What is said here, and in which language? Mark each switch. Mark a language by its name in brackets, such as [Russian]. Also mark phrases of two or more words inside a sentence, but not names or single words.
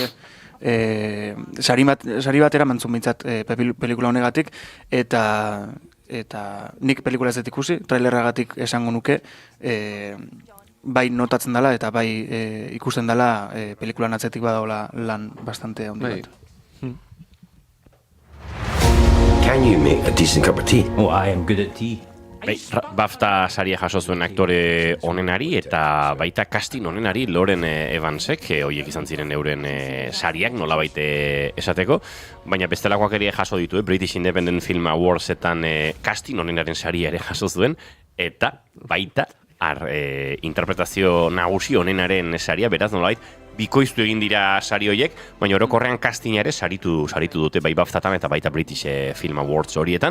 [Basque] Sari bat eramantzun bintzat pelikula honegatik, eta nik pelikula ez dut ikusi, trailerragatik esango nuke, bai notatzen dela eta bai ikusten dela pelikulan atzetik badaola lan bastante handi bat. [English] Can you make a decent cup of tea? Oh, I am good at tea. [Basque] BAFTA saria jaso zuen aktore onenari eta baita casting onenari Lauren Evansek, horiek izan ziren euren sariak nolabait esateko, baina bestelakoak ere jaso ditu, British Independent Film Awardsetan casting onenaren saria ere jaso zuen, eta baita interpretazio nagusi onenaren saria, beraz nolabait bikoiztu egin dira sari horiek, baina orokorrean castinga ere saritu dute bai BAFTA-tan eta baita British Film Awards horietan.